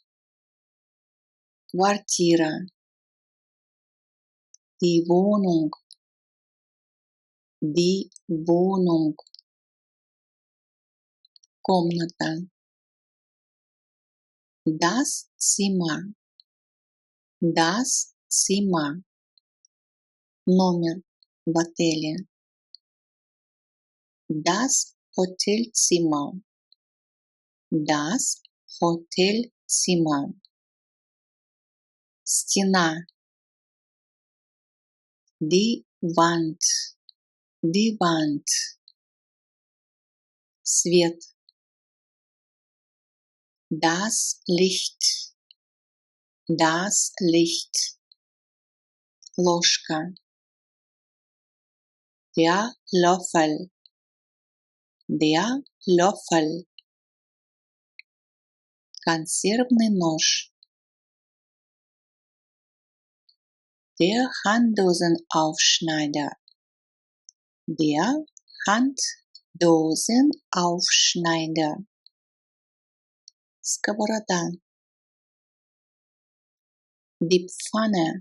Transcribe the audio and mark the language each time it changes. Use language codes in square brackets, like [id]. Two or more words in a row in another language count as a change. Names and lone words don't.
[de] Квартира. Die Wohnung. Die Wohnung. Комната. Das Zimmer. Das Zimmer. [ru] Номер в отеле. [de] Das Hotelzimmer. Das Hotelzimmer. Стена. Die Wand. Die Wand. Свет. Das Licht. Das Licht. Ложка. Der Löffel. Der Löffel. [ru] Консервный нож. [de] Der Handdosenaufschneider. Der Handdosenaufschneider. Сковорода. Die Pfanne.